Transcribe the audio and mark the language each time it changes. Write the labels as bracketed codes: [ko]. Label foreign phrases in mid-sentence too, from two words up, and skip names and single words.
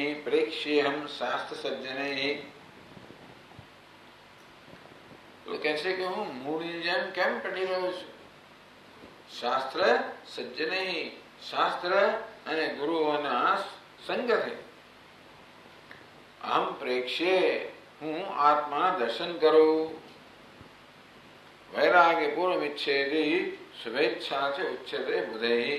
[sa] प्रेक्ष्येऽहं शास्त्रसज्जनैः. [hi] तो कैसे कि [gu] હું મૂળની જેમ કેમ પડી રહ્યો છું? [sa] શાસ્ત્ર સજ્જનૈ. [gu] શાસ્ત્ર અને ગુરુઓના સંગથી. [sa] અહમ પ્રેક્ષ્યે. [gu] હું આત્મા દર્શન કરું. [sa] વૈરાગ્ય પૂર્વમિચ્છેદી શુભેચ્છા છે ઉચ્ચતે બુધૈ.